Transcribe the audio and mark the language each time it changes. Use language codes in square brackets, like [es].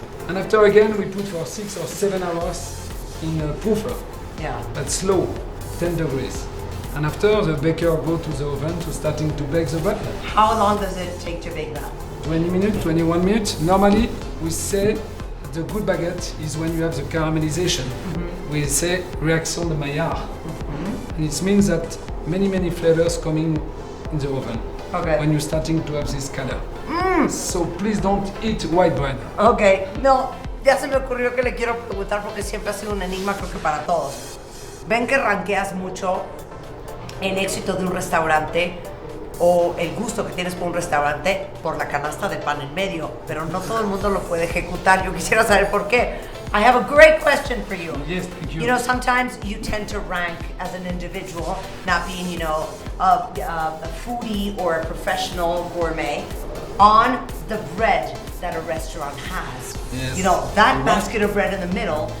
[en] And after again, we put for 6 or 7 hours in a puffer. Yeah. At slow, 10 degrees. And after, the baker go to the oven to starting to bake the batter. How long does it take to bake that? 20 minutes, 21 minutes. Normally, we say the good baguette is when you have the caramelization. We say réaction de Maillard. And it means that many flavors coming in the oven. Okay. When you're starting to have this color. So please don't eat white bread. [es] Ok, no, ya se me ocurrió que le quiero preguntar porque siempre ha sido un enigma, creo que para todos. Ven que ranqueas mucho el éxito de un restaurante o el gusto que tienes por un restaurante por la canasta de pan en medio, pero no todo el mundo lo puede ejecutar. Yo quisiera saber por qué. [en] I have a great question for you. Yes, thank you. You know, sometimes you tend to rank as an individual, not being, you know, a foodie or a professional gourmet, on the bread that a restaurant has. Yes. You know, that basket of bread in the middle